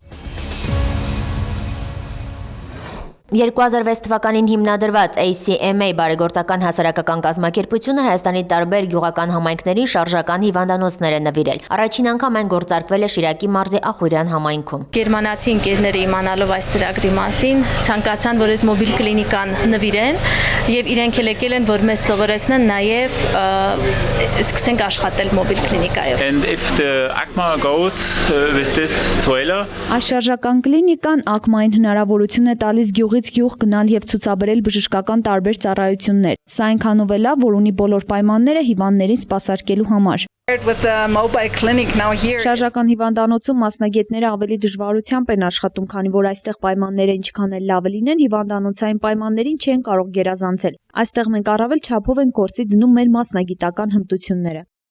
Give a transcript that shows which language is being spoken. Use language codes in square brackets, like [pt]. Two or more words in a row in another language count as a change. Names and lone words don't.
[hy] 2006 թվականին հիմնադրված ACMA բարեգործական հասարակական կազմակերպությունը Հայաստանի տարբեր գյուղական համայնքներին շարժական հիվանդանոցներ է նվիրել։ Առաջին անգամ այն գործարկվել է Շիրակի մարզի Ախուրյան համայնքում։ Գերմանացի ընկերները իմանալով այս ծրագրի մասին ցանկացան, որ այս մոբիլ կլինիկան նվիրեն եւ իրենք էլ եկել են, որ մեզ սովորեցնեն նաեւ սկսենք աշխատել մոբիլ կլինիկայով։ [en] And if the ACMA goes with this toilet, [hy] այս շարժական կլինիկան ACMA-ին հնարավորություն է տալիս գյուղից գյուղ գնալ եւ ցուցաբերել բժշկական տարբեր ծառայություններ։ Սա այնքանով է լավ, որ ունի բոլոր պայմանները հիվանդներին սպասարկելու համար։ Շարժական հիվանդանոցում մասնագետները ավելի դժվարությամբ են աշխատում, քանի որ այստեղ պայմանները ինչքան էլ լավը լինեն, հիվանդանոցային պայմաններին չեն կարող գերազանցել։ Այստեղ մենք առավել չափով ենք գործի դնում մեր մասնագիտական հմտությունները։